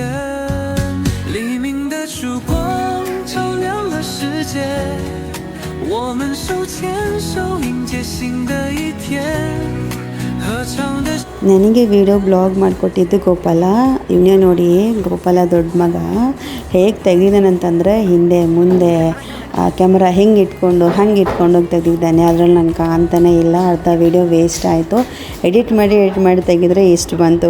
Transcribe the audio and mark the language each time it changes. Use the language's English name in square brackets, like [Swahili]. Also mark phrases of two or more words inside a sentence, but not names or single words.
[Chinese] 黎明的曙光照亮了世界，我们手牵手迎接新的一天，合唱的。 [Kannada] ನನಗೆ [English] video blog [Kannada] ಮಾಡಿಕೊಟ್ಟಿದ್ದು ಗೋಪಾಲ. ಇವನೇ ನೋಡಿ ಗೋಪಾಲ ದೊಡ್ಡ ಮಗ ಹೇಗೆ ತೆಗೆದಿದ್ದಾನಂತಂದರೆ ಹಿಂದೆ ಮುಂದೆ ಕ್ಯಾಮ್ರಾ ಹೆಂಗೆ ಇಟ್ಕೊಂಡು ಹಂಗೆ ಇಟ್ಕೊಂಡೋಗಿ ತೆಗೆದಿದ್ದಾನೆ. ಅದರಲ್ಲಿ ನನಗೆ ಕಾಣ್ತಾನೆ ಇಲ್ಲ, ಅರ್ಧ [English] video waste [Kannada] ಆಯಿತು. ಎಡಿಟ್ ಮಾಡಿ ತೆಗೆದ್ರೆ ಇಷ್ಟು ಬಂತು.